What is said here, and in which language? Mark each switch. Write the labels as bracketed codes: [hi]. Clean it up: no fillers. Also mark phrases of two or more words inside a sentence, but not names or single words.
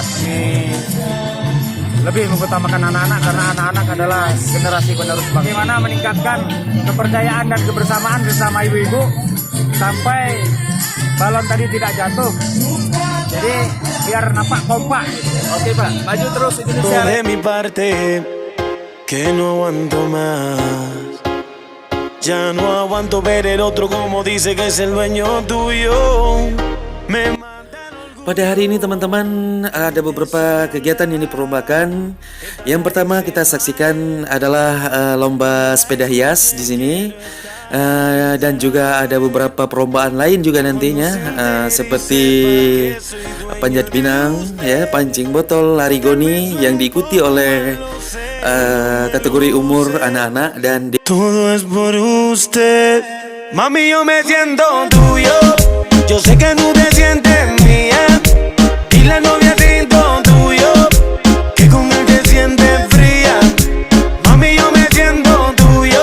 [id] Ini lebih mengutamakan anak-anak karena anak-anak adalah generasi penerus bangsa. Bagaimana meningkatkan kepercayaan dan kebersamaan bersama ibu-ibu sampai balon tadi tidak jatuh. Jadi biar nampak kompak gitu. Oke Pak, maju terus Indonesia. [es] De mi parte que no aguanto más. Ya no aguanto ver el otro como dice que es el dueño tuyo. [id] Pada hari ini teman-teman ada beberapa kegiatan yang diperlombakan. Yang pertama kita saksikan adalah lomba sepeda hias di sini. Dan juga ada beberapa perlombaan lain juga nantinya, seperti panjat pinang, ya, pancing botol, lari goni yang diikuti oleh kategori umur anak-anak dan [es] Todo es por usted, mami, yo me siento tuyo. Yo sé que no te sientes mía. Y la novia siento tuyo, que con él te sientes fría. Mami, yo me siento tuyo.